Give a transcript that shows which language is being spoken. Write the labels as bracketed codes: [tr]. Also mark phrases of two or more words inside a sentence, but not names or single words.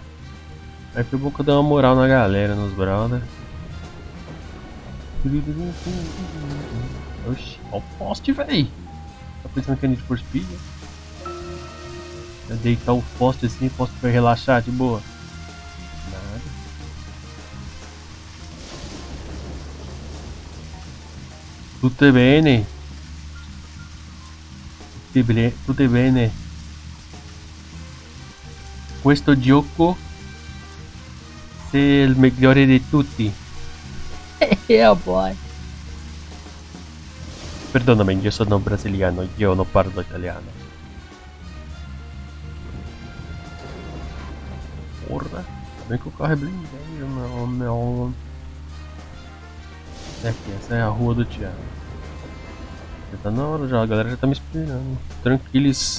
[pt] Aí foi bom que eu dei uma moral na galera, nos brother. Oxi, ó o poste, véi! Tá pensando que é Need for Speed? Eu deitar o poste assim, o poste vai relaxar de boa. Nada. [it] Tutto bene. Tutto bene. Questo gioco è il migliore di tutti. [en] Yeah, boy. [it] Perdonami, io sono brasiliano, io non parlo italiano. [pt] Porra, bem que o carro é blindado, não. É aqui, essa é a rua do Thiago. Já tá na hora já, a galera já tá me esperando. Tranquilos.